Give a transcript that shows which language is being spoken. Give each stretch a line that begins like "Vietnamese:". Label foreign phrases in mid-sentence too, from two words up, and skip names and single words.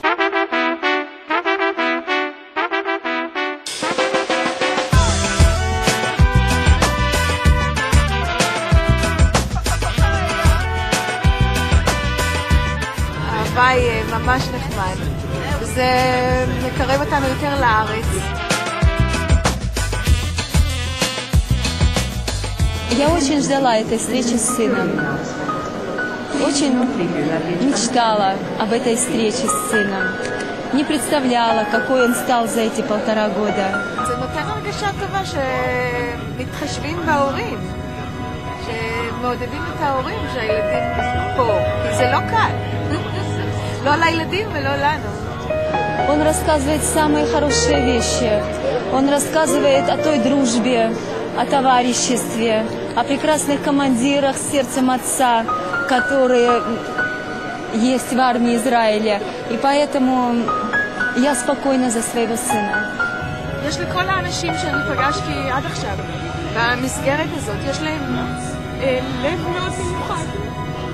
Hebrew: ההוואי ממש נחמד, וזה מקרב אותנו יותר לארץ.
Russian: Я очень ждала этой встречи с сыном. Очень мечтала об этой встрече с сыном. Не представляла, какой он стал за эти 1,5 года.
Hebrew: זה נותן הרגשה טובה שמתחשבים בהורים, שמעודדים את ההורים שהילדים פה, כי זה לא קל. לא לילדים ולא לנו.
Russian: Он рассказывает самые хорошие вещи. Он рассказывает о той дружбе, о товариществе, о прекрасных командирах с сердцем отца, которые есть в армии Израиля. И поэтому я спокойна за своего сына.
Hebrew: יש לכל האנשים שאני פגשתי עד עכשיו במסגרת הזאת, יש להם לב מאוד מיוחד.